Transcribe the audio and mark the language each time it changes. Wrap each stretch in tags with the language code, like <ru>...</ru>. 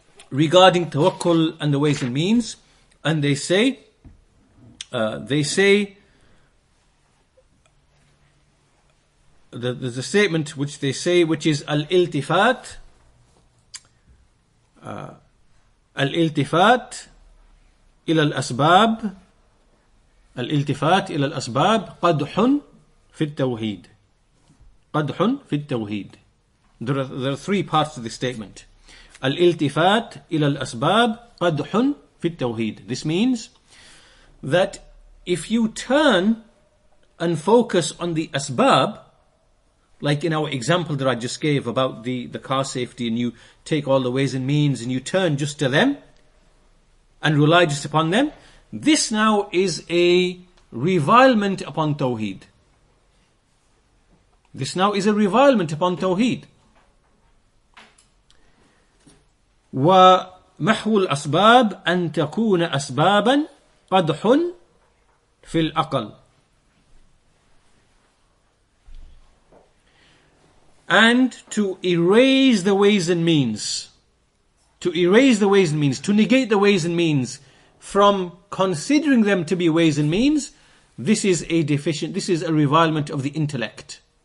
<en>regarding tawakkul and the ways and means, and they say there's a statement which they say, which is al-iltifat ila al-asbab,</en> <ar>الالتفات إلى الأسباب قدح في التوحيد. قدح في التوحيد.</ar> <en>There are three parts to this statement.</en> <ar>الالتفات إلى الأسباب قدح في التوحيد.</ar> <en>This means that if you turn and focus on the asbab, like in our example that I just gave about the car safety, and you take all the ways and means and you turn just to them and rely just upon them, this now is a revilement upon Tawheed. This now is a revilement upon Tawheed.</en> <ar>ومحو الأسباب أن تكون أسبابا قدح في الأقل.</ar> <en>And to erase the ways and means, to negate the ways and means from considering them to be ways and means, this is a revilement of the intellect.</en>